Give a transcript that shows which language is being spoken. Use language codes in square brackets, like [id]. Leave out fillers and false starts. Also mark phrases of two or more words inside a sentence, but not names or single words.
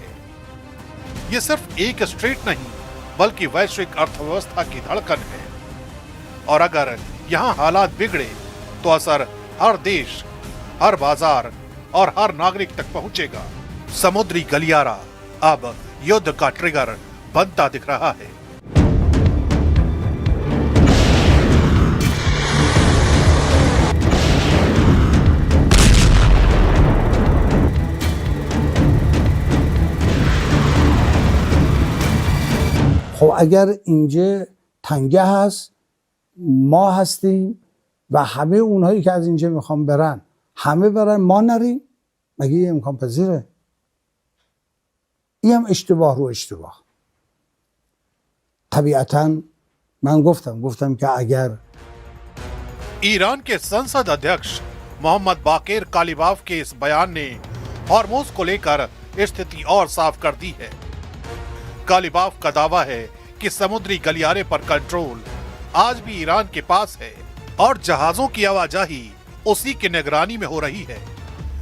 [hi] ये सिर्फ एक स्ट्रेट नहीं बल्कि वैश्विक अर्थव्यवस्था की धड़कन है और अगर यहाँ हालात बिगड़े तो असर हर देश, हर बाजार और हर नागरिक तक पहुंचेगा। समुद्री गलियारा अब युद्ध का ट्रिगर बनता दिख रहा है। [fa] خب اگر اینجا تنگه هست، ما هستیم و همه اونهایی که از اینجا میخوان برن همه برن، ما نریم، مگه یه امکان پذیره؟ این هم اشتباه رو اشتباه. طبیعتا من گفتم که اگر [hi] ईरान के संसद अध्यक्ष मोहम्मद बाकेर कालिबाफ के इस बयान ने हॉर्मुज को लेकर स्थिति और साफ कर दी है। कालिबाफ का दावा है कि समुद्री गलियारे पर कंट्रोल आज भी ईरान के पास है और जहाजों की आवाजाही उसी की निगरानी में हो रही है।